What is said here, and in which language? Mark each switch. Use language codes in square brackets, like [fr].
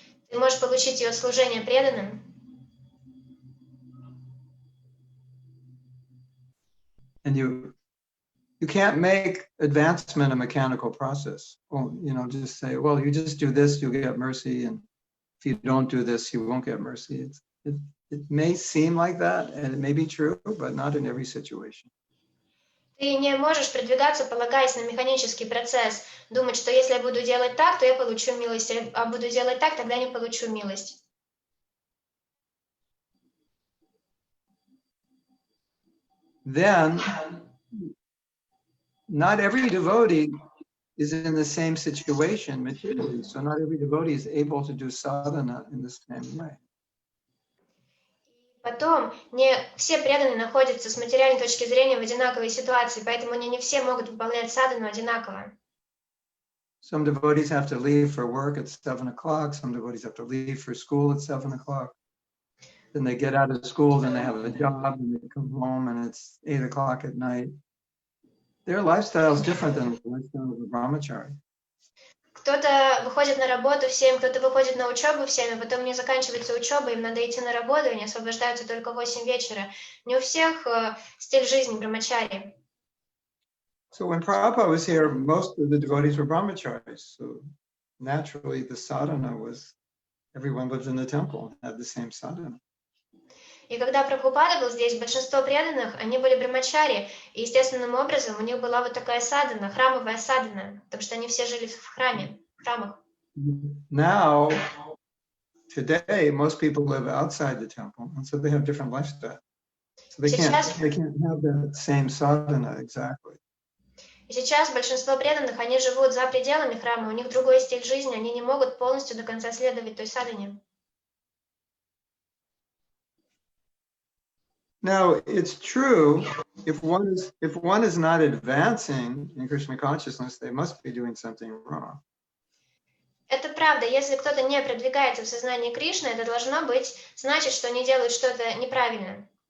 [ru] Ты можешь получить ее от служения преданным. [en] And you can't make advancement a mechanical process. Well, just say, well, you just do this, you'll get mercy, and if you don't do this, you won't get mercy. It may seem like that, and it may be true, but not in every situation. [ru] Ты не можешь продвигаться, полагаясь на механический процесс, думать, что если я буду делать так, то я получу милость, а буду делать так, тогда не получу милость. [en] Then, not every devotee is in the same situation materially, so not every devotee is able to do sadhana in the same way. [ru] Потом, не все преданные находятся с материальной точки зрения в одинаковой ситуации, поэтому они не все могут выполнять садхану одинаково. [en] Some devotees have to leave for work at 7 o'clock. Some devotees have to leave for school at 7 o'clock. Then they get out of school, then they have a job, and they come home, and it's 8 o'clock at night. Their lifestyle is different than the lifestyle of a brahmachari. [ru] Кто-то выходит на работу в 7, кто-то выходит на учебу в 7, а потом не заканчивается учеба, им надо идти на работу, и они освобождаются только в 8 вечера. Не у всех стиль жизни брамачари. [en] So when Prabhupada was here, most of the devotees were brahmacharis. So naturally, the sadhana was, everyone lived in the temple and had the same sadhana. [ru] И когда Прабхупада был здесь, большинство преданных, они были брамачари, и естественным образом у них была вот такая садхана, храмовая садхана, потому что они все жили в храмах. [en] Now, today, most people live outside the temple, and so they have different lifestyle. So they can't have that same sadhana exactly. [ru] И сейчас большинство преданных, они живут за пределами храма, у них другой стиль жизни, они не могут полностью до конца следовать той садхане. [en] Now, it's true, if one is not advancing in Krishna consciousness, they must be doing something wrong. [ru] Это правда, если кто-то не продвигается в сознании Кришны, это должно быть, значит, что они делают что-то неправильно.